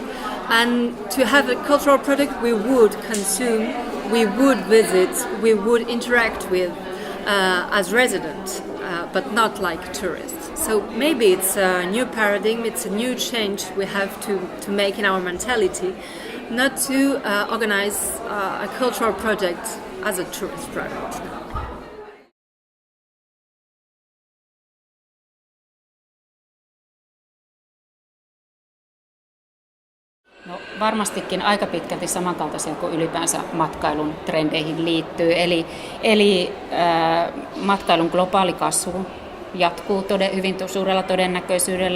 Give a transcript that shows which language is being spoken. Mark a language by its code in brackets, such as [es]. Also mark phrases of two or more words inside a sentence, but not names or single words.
[en] And to have a cultural product we would consume, we would visit, we would interact with as residents, but not like tourists. So maybe it's a new paradigm, it's a new change we have to make in our mentality, not to organize a cultural project as a tourist product. [fi] No, varmastikin aika pitkälti samankaltaisia kuin ylipäänsä matkailun trendeihin liittyy. Eli matkailun globaali kasvu jatkuu hyvin suurella todennäköisyydellä.